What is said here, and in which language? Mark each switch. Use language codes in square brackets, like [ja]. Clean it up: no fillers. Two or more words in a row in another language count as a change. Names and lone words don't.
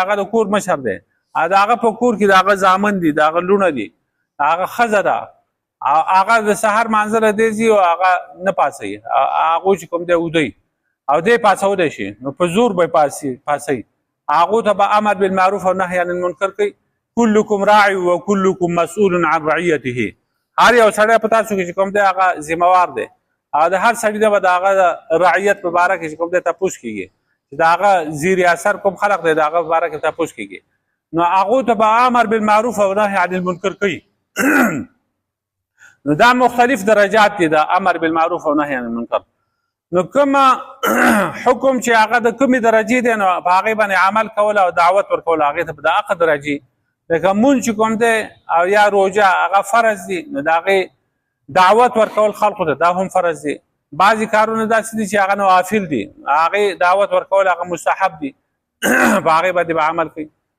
[ps] هغه د کور مشر دی د هغه په کور کې د هغه زامن دي د هغه لوڼه دي هغه ښځه ده هغه د سهار مانځه دی ځي او هغه نه پاڅوي هغو چې کوم دی ودوي او دی پاڅولی شي نو په زور به پاڅوي هغو ته به [ar] امر بالمعروف [ps] او [ar] نهی عن المنکر [ps] کوي [ar] کلکم راعی و کلکم مسئول عن رعیته [ps] هر یو سړی په تاسو کې چې کوم دی هغه ذمهوار دی او د هر سړي نه به د هغه رعیت په باره کې چې کوم دی تپوس کېږي چې د هغه زیر اثر کوم خلق دی د هغه په باره کې تپوس کېږي نو هغو ته به [ar] امر بالمعروف [ps] او [ar] نهی عن المنکر [ps] کوي نو دا مختلف درجات دي د [ar] امر بالمعروف [ps] او [ar] نهی عن المنکر [ps] نو کوم حکم چې هغه د کومې درجې دی نو په هغې باندې عمل کول او دعوت ورکول هغې ته په د هغه درجې لکه مونځ چې کوم دی او یا روژه هغه فرض دي نو د هغې دعوت ورکول خلقو ته دا هم فرض دي بعضې کارونه داسې دي چې هغه نوافل دي، هغې دعوت ورکول هغه مستحب دي، په هغې باندې به عمل کوي.